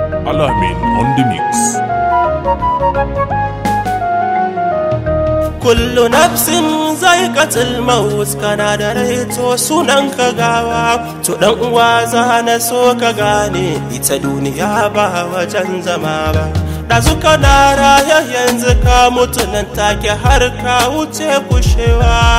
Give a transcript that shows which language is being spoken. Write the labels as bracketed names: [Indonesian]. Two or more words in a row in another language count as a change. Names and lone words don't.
[English] Alamin on the mix. [Arabic] كل نفس ذائقة الموت, [Hausa] kana da rai to sunan ka gawa. To dan uwa za na so ka gane, ita duniya ba wajen zama ba. Ɗazu kana raye yanzu ka mutu nan take har ka wuce kushewa.